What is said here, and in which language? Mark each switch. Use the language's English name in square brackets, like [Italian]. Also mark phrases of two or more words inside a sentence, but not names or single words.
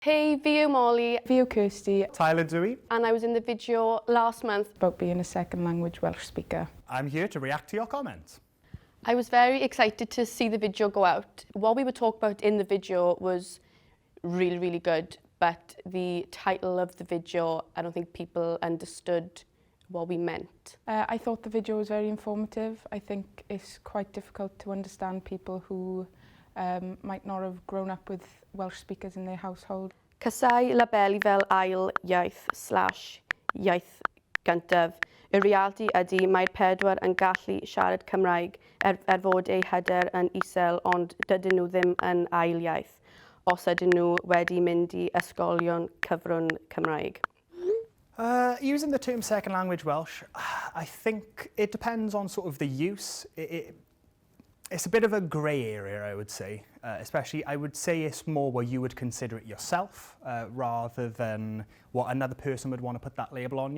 [Welsh] Hey, fi yw Molly. Fi yw Kirsty. Tyler Dewey. [English] And I was in the video last month about being a second language Welsh speaker. I'm here to react to your comments. I was very excited to see the video go out. What we were talking about in the video was really, really good, but the title of the video, I don't think people understood what we meant. I thought the video was very informative. I think it's quite difficult to understand people who might not have grown up with Welsh speakers in their household. [Welsh] Casau labelu fel ail-iaith / iaith gyntaf. Y realiti ydy mae'r pedwar yn gallu siarad Cymraeg fod eu hyder yn isel, ond dydyn nhw ddim yn ail-iaith os ydyn nhw wedi mynd i ysgolion cyfrwng Cymraeg. [English] Using the term second language Welsh, I think it depends on sort of the use. It's a bit of a grey area, I would say. Especially, I would say it's more where you would consider it yourself rather than what another person would want to put that label on you.